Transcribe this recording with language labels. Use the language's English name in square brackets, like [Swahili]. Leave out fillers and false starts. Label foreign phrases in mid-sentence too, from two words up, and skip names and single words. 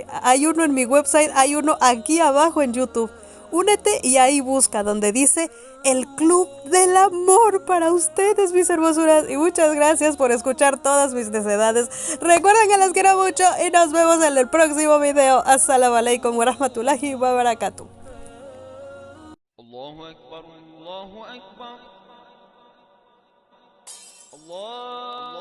[Spanish] Hay uno en mi website, hay uno aquí abajo en YouTube. Únete y ahí busca donde dice el Club del Amor para ustedes, mis hermosuras. Y muchas gracias por escuchar todas mis necedades. Recuerden que las quiero mucho y nos vemos en el próximo video. [Arabic] السلام عليكم ورحمة الله وبركاته. الله أكبر، الله أكبر. [Spanish] Allah.